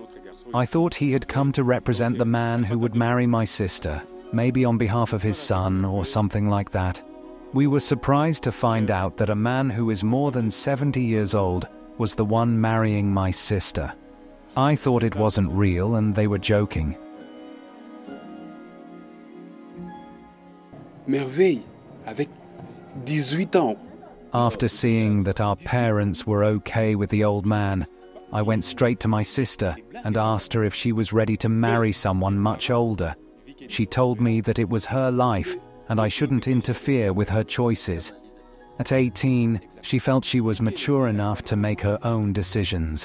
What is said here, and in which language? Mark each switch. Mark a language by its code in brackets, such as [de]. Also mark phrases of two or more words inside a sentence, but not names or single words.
[en] I thought he had come to represent the man who would marry my sister, maybe on behalf of his son or something like that. We were surprised to find out that a man who is more than 70 years old was the one marrying my sister. I thought it wasn't real and they were joking. [fr] Merveille, avec 18 ans. [en] After seeing that our parents were okay with the old man, I went straight to my sister and asked her if she was ready to marry someone much older. She told me that it was her life and I shouldn't interfere with her choices. At 18, she felt she was mature enough to make her own decisions.